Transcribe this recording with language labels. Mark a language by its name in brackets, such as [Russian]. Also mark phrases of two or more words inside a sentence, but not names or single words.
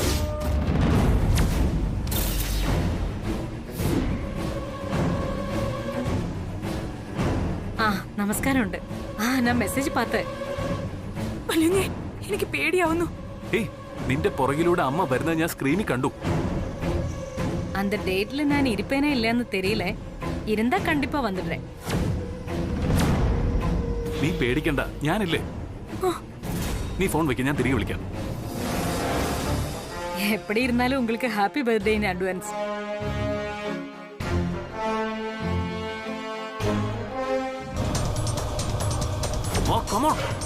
[Malayalam] ആ നമസ്കാരമുണ്ട്. ആ ഞാൻ മെസ്സേജ് പാത്ത്. എനിക്ക് പേടിയാവുന്നു. ഏയ്, നിന്റെ പുറകിലൂടെ അമ്മ വരുന്നത് ഞാൻ സ്ക്രീനിൽ കണ്ടു. [Tamil] அந்த டேட்ல நான் இருப்பேனே இல்லைன்னு தெரியல. இருந்தா கண்டிப்பா வந்துடுறேன். [Malayalam] നീ പേടിക്കണ്ട, ഞാനില്ലേ. നീ ഫോൺ വെക്ക, ഞാൻ തിരികെ വിളിക്കാം. [Tamil] எப்படி இருந்தாலும் உங்களுக்கு [English] happy birthday in advance. oh come on.